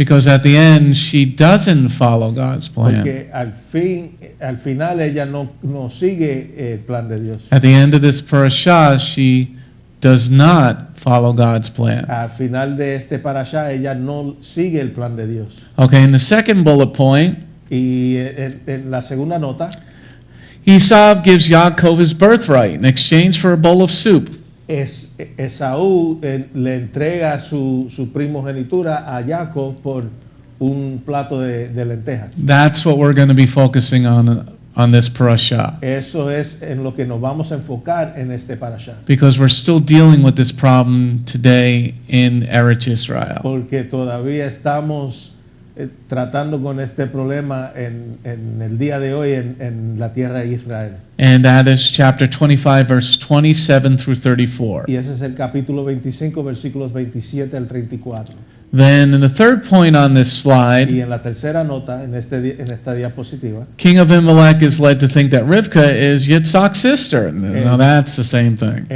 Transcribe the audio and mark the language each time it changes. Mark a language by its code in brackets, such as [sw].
[en] Because at the end, she doesn't follow God's plan. [es] Porque al final ella no sigue el plan de Dios. [en] At the end of this parasha, she does not follow God's plan. [es] Al final de este parasha ella no sigue el plan de Dios. [en] Okay, in the second bullet point, [es] Y en la segunda nota, [en] Esav gives Yaakov his birthright in exchange for a bowl of soup. [es] Esaú le entrega su primogenitura a Jacob por un plato de lentejas. [en] That's what we're going to be focusing on this parasha. [es] Eso es en lo que nos vamos a enfocar en este parasha. [en] Because we're still dealing with this problem today in Eretz Israel. [es] Porque todavía estamos tratando con este problema en el día de hoy en la tierra de Israel. [en] And that is chapter 25, verse 27 through 34. [es] Y ese es el capítulo 25, versículos 27 al 34. [en] Then in the third point on this [es] Y [en] slide, [es] en la tercera nota, en esta diapositiva, [en] King Avimelekh is led to think that Rivkah is Yitz'chak's sister. Now that's the same thing.